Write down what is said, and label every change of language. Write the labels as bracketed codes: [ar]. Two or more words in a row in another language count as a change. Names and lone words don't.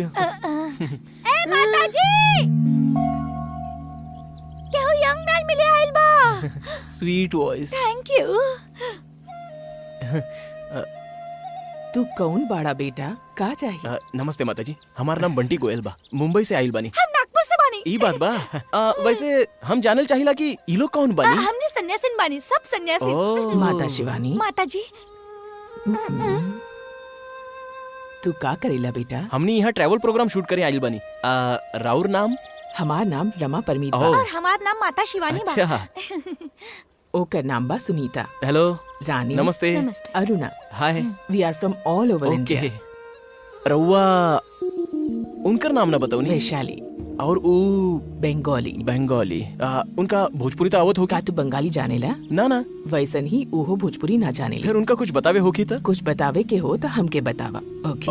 [bho] ए माताजी, केहू [en] young man [bho] मिले आइल बा। [en] Sweet voice. Thank you. [bho] तू कौन बाड़ा बेटा? का चाहिए? नमस्ते माताजी, हमारा नाम बंटी गोयल बा, मुंबई से आइल बानी। हम नागपुर से बानी। ई बात बा। वैसे हम जानल चाहिला कि ई लोग कौन बानी? हमने सन्यासिन बानी, सब सन्यासी। ओह। माता शिवानी, माताजी, तू का करेला बेटा? हमनी यहाँ [en] travel programme [bho] शूट करे आइल बानी। राउर नाम? हमार नाम रमा परमीत बा। ओह। और हमार नाम माता शिवानी बा। अच्छा। ओकर नाम बा सुनीता। हेलो, रानी, नमस्ते। नमस्ते। अरुणा। हाय। [en] We are from all over ओके। इंडिया। [bho] रउआ उनकर नाम ना बताओ नी। वैशाली, और ऊ बंगाली। बंगाली। उनका भोजपुरी तो आवत हो का तू बंगाली जानेला? ना। वैसन ही ओहो भोजपुरी ना जानेला। फिर उनका कुछ बतावे होगी तो? कुछ बतावे के हो तो हमके बतावा। ओके,